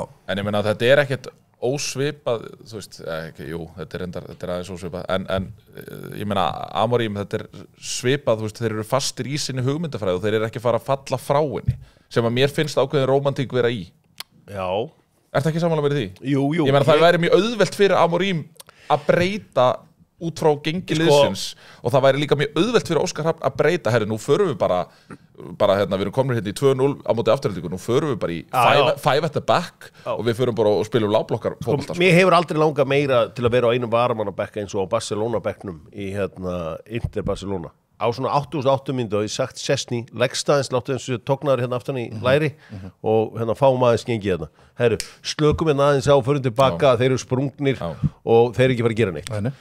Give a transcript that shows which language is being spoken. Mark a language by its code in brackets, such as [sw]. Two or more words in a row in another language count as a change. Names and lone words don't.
[is] en ég meina að þetta er ekkert ósvipað þú veist jú þetta er aðeins ósvipað en ég meina Amorim þetta er svipað þú veist þeir eru fastir í sinni hugmyndafræði og þeir eru ekki fara að falla frá henni sem að mér finnst ákveðin rómantík vera í ertu ekki sammála með því? Jú ég meina það væri mjög auðvelt fyrir Amorim að breyta út frá gengi liðsins og það væri líka mjög auðvelt fyrir Óskar Hrafn að breyta, herri, nú förum við bara hérna, við erum komin hérna í 2-0 á móti Aftureldingu, nú förum við bara í [en] five at the back [is] og við förum bara og spilum lágblokkar fótbolta. Mér hefur aldrei langað meira til að vera á einum varamanna-bekk eins og á Barcelona-bekknum í Inter Barcelona. Á svona 88 mínútur og ég sagt Sessni leggstaðins, láttu eins og tóknaður hérna aftan í læri og hérna fáum aðeins gengið hérna. Herru, slökum hérna aðeins á, förum tilbaka, þeir eru sprungnir og þeir eru ekki fara að gera neitt.